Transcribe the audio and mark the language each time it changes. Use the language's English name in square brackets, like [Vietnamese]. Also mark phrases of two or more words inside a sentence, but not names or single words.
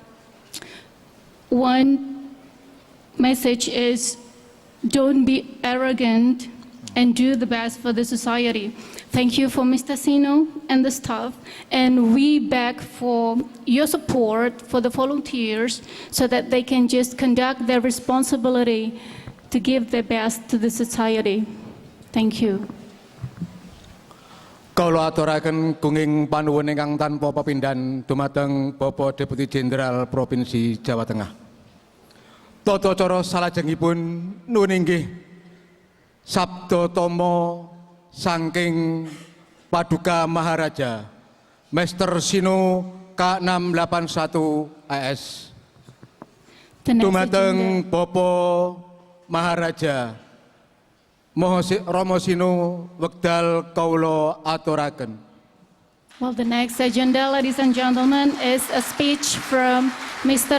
[English] One message is don't be arrogant and do the best for the society. Thank you for Mr. Sino and the staff, and we beg for your support for the volunteers so that they can just conduct their responsibility to give their best to the society. Thank you. [Javanese] Kula aturaken gunging panuwun ingkang tanpa pepindhan dumateng Bapak Deputi Jenderal Provinsi Jawa Tengah. Tata cara salajengipun nuwun inggih sabda tama saking Paduka Maharaja Master Sino K681 AS. Dumateng Bapak Maharaja Rama Sino wekdal kaula aturaken. [English] Well, the next agenda, ladies and gentlemen, is a speech from Mr.